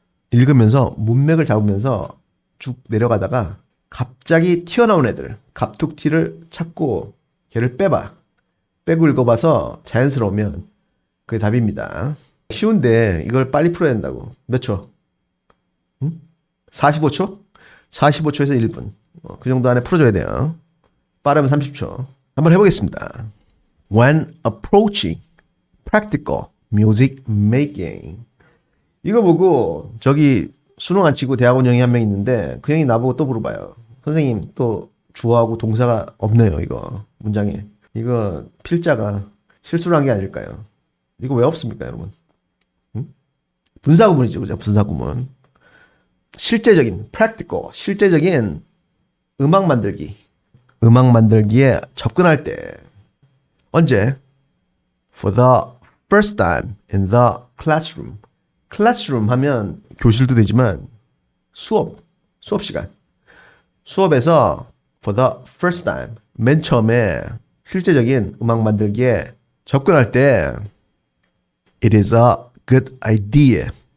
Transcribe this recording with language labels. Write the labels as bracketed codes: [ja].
[ko] 읽으면서 문맥을 잡으면서 쭉 내려가다가 갑자기 튀어나온 애들 갑툭튀를 찾고 걔를 빼봐. 빼고 읽어봐서 자연스러우면 그게 답입니다. 쉬운데 이걸 빨리 풀어야 된다고. 몇 초? 45초? 45초에서 1분. 그 정도 안에 풀어줘야 돼요. 빠르면 30초. 한번 해보겠습니다. [en] When approaching practical music making. [ko] 이거 보고 저기 수능 안 치고 대학원 형이 한 명 있는데 그 형이 나보고 또 물어봐요. 선생님 또 주어하고 동사가 없네요. 이거 문장에. 이거 필자가 실수를 한 게 아닐까요? 이거 왜 없습니까 여러분? 분사구문이죠. 그죠? 분사구문. 실제적인 practical 실제적인 음악 만들기에 접근할 때 언제? [en] For the first time in the classroom. [ko] classroom 하면 교실도 되지만 수업 시간. 수업에서 [en] for the first time [ko] 맨 처음에 실제적인 음악 만들기에 접근할 때 [en] it is a good idea.